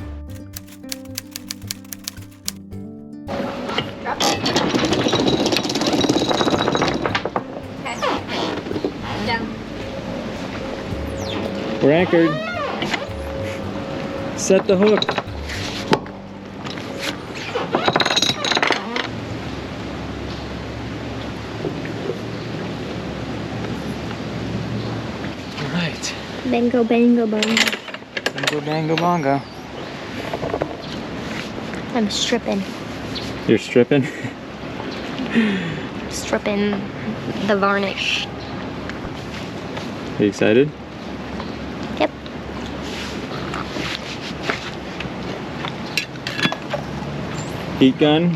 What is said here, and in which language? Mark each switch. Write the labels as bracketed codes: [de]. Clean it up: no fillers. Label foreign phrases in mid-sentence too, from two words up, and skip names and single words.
[en] Okay. Down. We're anchored. Set the hook. Bango, bango, bongo. Bango, bango, bongo. I'm stripping. You're stripping? Stripping the varnish. Are you excited? Yep. Heat gun?